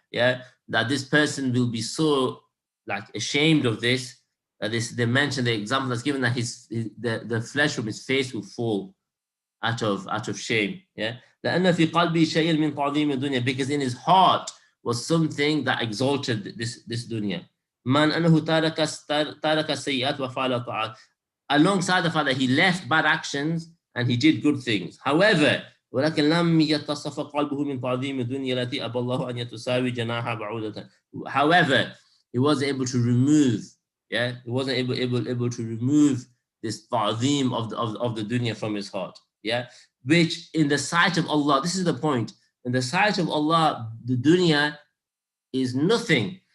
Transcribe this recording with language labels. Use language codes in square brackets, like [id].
[en] Yeah, that this person will be so like ashamed of this, that they mention the example that's given, that the flesh from his face will fall out of shame. Yeah, [ar] لأن في قلبه شيء من تعظيم الدنيا, [en] because in his heart was something that exalted this dunya. Man [ar] أنه ترك السيئات وفعل الطاعات, [en] alongside the fact that he left bad actions and he did good things. However, [ar] ولكن لم يتصف قلبه من تعظيم الدنيا التي أبى الله أن يتساوي جناح بعوضة. [en] However, he wasn't able to remove, yeah, he wasn't able to remove this ta'zeem of the dunya from his heart, yeah, which in the sight of Allah, this is the point, in the sight of Allah, the dunya is nothing.